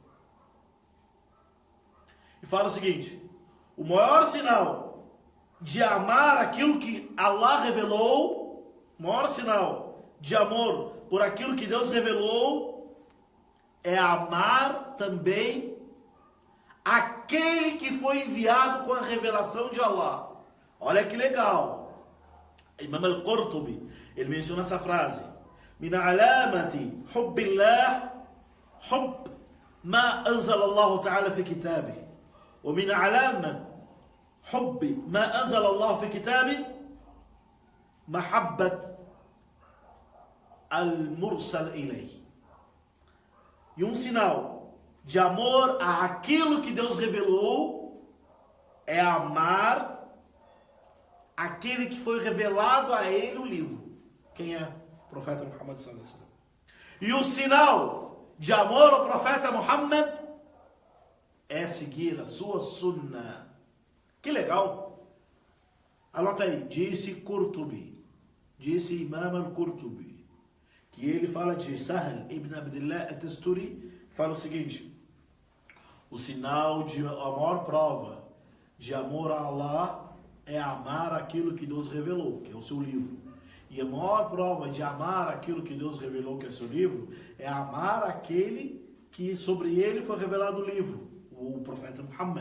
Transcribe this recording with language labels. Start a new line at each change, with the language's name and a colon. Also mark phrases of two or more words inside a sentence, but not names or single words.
Portuguese: E fala o seguinte: o maior sinal de amar aquilo que Allah revelou, o maior sinal de amor por aquilo que Deus revelou, é amar também aquele que foi enviado com a revelação de Allah. Olha que legal. Imam Al-Qurtubi, ele menciona essa frase:
Arabic: من علامة حب الله حب ما أنزل الله تعالى في كتابه، ومن علامة حب ما أنزل الله في كتابه محبة المرسل إليه.
Portuguese: E um sinal de amor àquilo que Deus revelou é amar aquele que foi revelado a ele o livro. Quem é? O profeta Muhammad
Arabic: صلى الله عليه وسلم.
Portuguese: E o sinal de amor ao profeta Muhammad é seguir a sua sunnah. Que legal! Anota aí, disse Qurtubi, disse Imam Al-Qurtubi, que ele fala de Sahl ibn Abdullah at-Tusturi, fala o seguinte: o sinal de a maior prova de amor a Allah é amar aquilo que Deus revelou, que é o seu livro. E a maior prova de amar aquilo que Deus revelou, que é o seu livro, é amar aquele que sobre ele foi revelado o livro, o profeta Muhammad.